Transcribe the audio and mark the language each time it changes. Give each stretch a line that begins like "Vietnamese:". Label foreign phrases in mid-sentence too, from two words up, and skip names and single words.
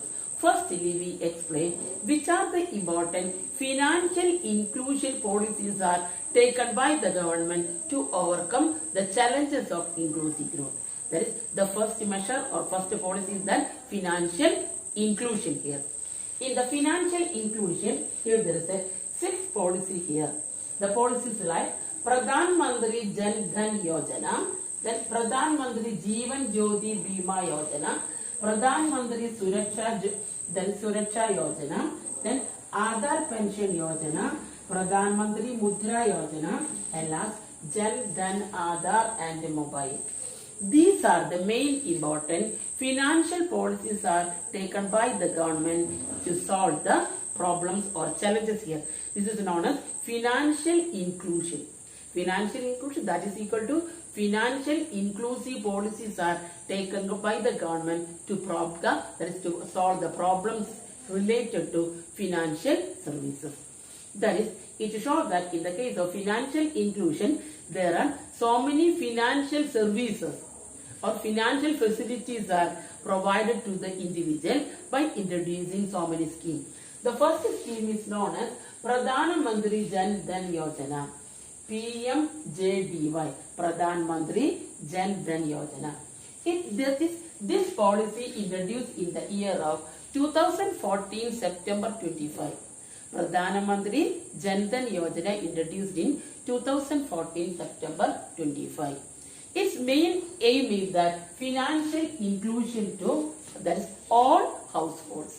English: Firstly, we explain which are the important financial inclusion policies are taken by the government to overcome the challenges of inclusive growth. That is, the first measure or first policy is that financial inclusion here. In the financial inclusion, here there is a sixth policy here. The policies like Pradhan Mantri Jan Dhan Yojana, then Pradhan Mantri Jeevan Jyoti Bima Yojana, Pradhan Mantri Suraksha Yojana, then Aadhar Pension Yojana, Pradhan Mantri Mudra Yojana, and last Jan Dhan Aadhar and Mobile. These are the main important financial policies are taken by the government to solve the problems or challenges here. This is known as financial inclusion. Financial inclusion, that is equal to financial inclusive policies are taken by the government to solve the problems related to financial services. That is, it shows that in the case of financial inclusion, there are so many financial services or financial facilities are provided to the individual by introducing so many schemes. The first scheme is known as Pradhan Mantri Jan Dhan Yojana, PMJDY, Pradhan Mantri Jan Dhan Yojana. This policy introduced in the year of 2014 September 25. Pradhan Mantri Jan Dhan Yojana introduced in 2014 September 25. Its main aim is that financial inclusion to, that is, all households.